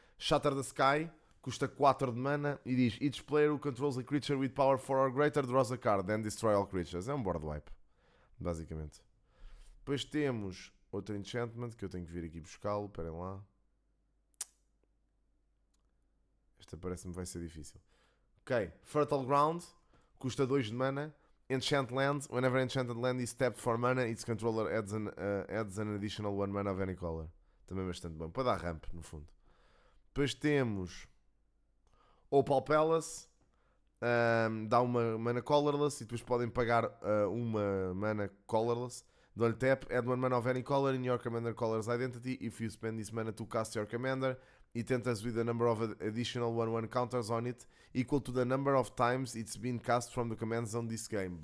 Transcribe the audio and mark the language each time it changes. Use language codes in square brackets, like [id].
[en] Shatter the Sky, [pt] custa 4 de mana e diz: [en] Each player who controls a creature with power 4 or greater draws a card, then destroy all creatures. [pt] É um board wipe, basicamente. Depois temos outro enchantment que eu tenho que vir aqui buscá-lo. Esperem lá. Esta parece-me vai ser difícil. Ok, Fertile Ground, custa 2 de mana. [en] Enchant Land, whenever enchanted land is tapped for mana, its controller adds an additional 1 mana of any color. [pt] Também bastante bom, para dar ramp no fundo. Depois temos Opal Palace, dá uma mana colorless e depois podem pagar uma mana colorless. [en] Don't tap, add 1 mana of any color in your commander color's identity. If you spend this mana to cast your commander, it enters with a number of additional 1/1 counters on it, equal to the number of times it's been cast from the command zone this game.